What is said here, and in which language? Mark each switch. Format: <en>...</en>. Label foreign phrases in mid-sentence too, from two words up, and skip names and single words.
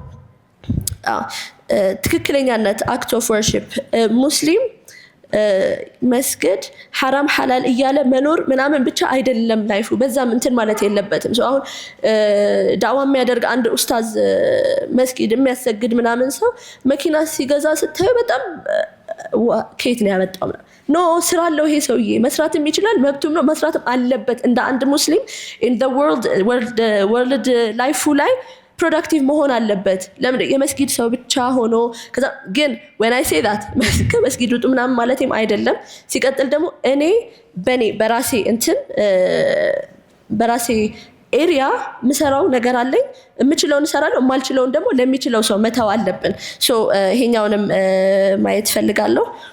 <am>ትክክለኛነት</am> <en>act of worship</en> <am>ሙስሊም መስገድ ሐራም ሐላል እያለ መኖር ምናምን ብቻ አይደለም ላይፉ፣ በዛም ማለት የለበትም። so አሁን ዳዋ የሚያደርግ አንድ ኡስታዝ መስጊድ የሚያሰግድ ምናምን ሰው መኪና ሲገዛ ስታዩ በጣም ከየት ነው ያመጣው? ኖ ስራ አለው ይሄ ሰውዬ፣ መስራትም ይችላል፣ መብቱም ነው፣ መስራትም አለበት። እንደ አንድ ሙስሊም</am> <en>in the world</en> <am>ላይፉ ላይ ፕሮዳክቲቭ መሆን አለበት። ለምን የመስጊድ ሰው ብቻ ሆኖ ከዛ ግን</am> <en>when I say that</en> <am>ከመስጊድ ውጡ ምናምን ማለቴም አይደለም። ሲቀጥል ደግሞ እኔ በራሴ ኤሪያ ምሰራው ነገር አለኝ፣ የምችለውን እሰራለሁ፣ የማልችለውን ደግሞ ለሚችለው ሰው መተው አለብን። ሶ ይሄኛውንም ማየት ፈልጋለሁ።</am>